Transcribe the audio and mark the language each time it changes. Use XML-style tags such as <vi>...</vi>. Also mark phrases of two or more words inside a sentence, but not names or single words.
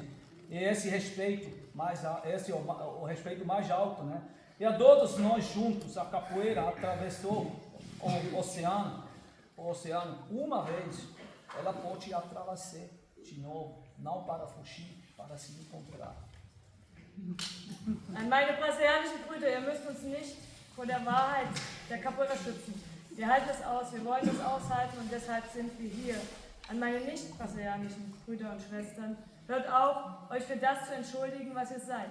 <pt>E esse respeito esse é o respeito mais alto, né? E a todos nós juntos, a capoeira atravessou o oceano uma vez. Ela pode atravessar de novo, não para fugir, para se encontrar.</pt> <de>An meine brasilianischen Brüder, ihr müsst uns nicht vor der Wahrheit der Capoeira schützen. Wir halten es aus, wir wollen es aushalten und deshalb sind wir hier. An meine nicht brasilianischen Brüder und Schwestern, hört auf, euch für das zu entschuldigen, was ihr seid.</de>